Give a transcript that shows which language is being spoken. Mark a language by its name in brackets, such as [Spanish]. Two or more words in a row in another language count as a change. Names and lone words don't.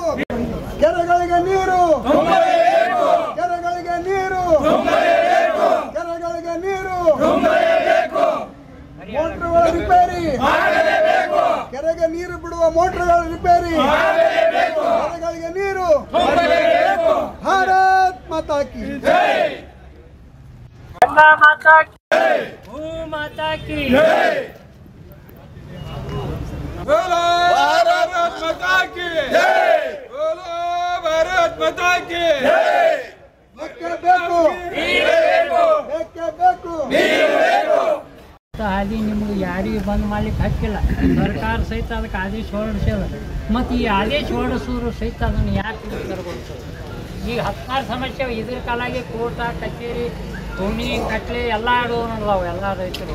[Kannada] ಕೆರೆಗಳಿಗೆ ನೀರು ಕೆರೆಗಳಿಗೆ ನೀರು ಕೆರೆಗಳಿಗೆ ನೀರು ಮೋಟರ್ಗಳ ರಿಪೇರಿ ಕೆರೆಗೆ ನೀರು ಬಿಡುವ ಮೋಟರ್ಗಳ ರಿಪೇರಿ ಕೆರೆಗಳಿಗೆ ನೀರು. [Hindi] भारत माता की माता की भू माता की बोलो भारत माता की जय। बोलो भारत माता की जय। [Kannada] ಬೇಕೇ ಬೇಕು ಬೇಕೇ ಬೇಕು. ಹಾದಿ ನಿಮ್ಗೆ ಯಾರಿಗೆ ಬಂದ್ ಮಾಡ್ಲಿಕ್ಕೆ ಹಕ್ಕಿಲ್ಲ. ಸರ್ಕಾರ ಸಹಿತ ಅದಕ್ಕೆ ಆದೇಶ ಹೊರಡಿಸ್ಯದ. ಮತ್ತು ಈ ಆದೇಶ ಹೊರಡಿಸಿದ್ರು ಸಹಿತ ಅದನ್ನು ಯಾಕೆ ತರಗೊಳಿಸೋದು? ಈಗ 16 ಸಮಸ್ಯೆ ಇದ್ರ ಕಾಲಾಗಿ ಕೋರ್ಟ ಕಚೇರಿ ಭೂಮಿ ಕಟ್ಲೆ ಎಲ್ಲ ನಡೆದಾವೆ ಎಲ್ಲ ರೈತರು.